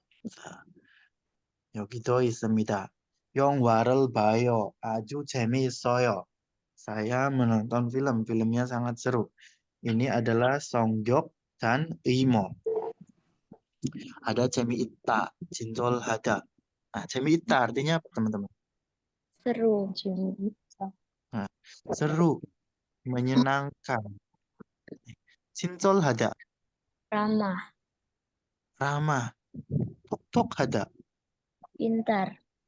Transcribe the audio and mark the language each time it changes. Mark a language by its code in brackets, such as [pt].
[ko] 자, 여기도 있습니다. 영화를 봐요. 아주 재미있어요. [id] Saya menonton film. Filmnya sangat seru. Ini adalah Songgyeok dan Imo. Ada 재미있다, 진솔하다. Nah, 재미있다 artinya apa, teman-teman? seru. Nah, seru, menyenangkan. 진솔하다, ramah, ramah, 똑똑하다. pintar,